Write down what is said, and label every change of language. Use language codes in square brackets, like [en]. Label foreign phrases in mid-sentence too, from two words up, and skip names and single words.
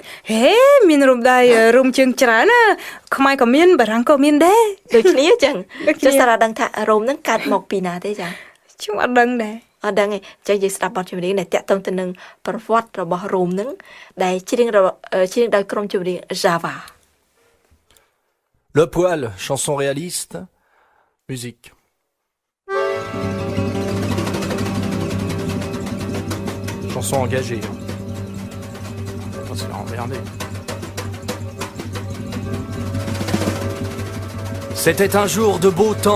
[km] ហេមានរោមដៃរោមជើងច្រើនណាខ្មែរក៏មានបារាំងក៏មានដែរ ដូចគ្នាចឹងចុះសារ៉ាដឹងថារោមហ្នឹងកើតមកពីណាទេចា ខ្ញុំអត់ដឹងដែរ អត់ដឹងទេចឹងយើងស្ដាប់បទចម្រៀងដែលតាក់ទងទៅនឹងប្រវត្តិរបស់រោមហ្នឹងដែលច្រៀងដោយក្រុមចម្រៀង Java [fr] Le poil, chanson réaliste, musique. Chanson engagée. On s'est emmerdé. C'était un jour de beau temps.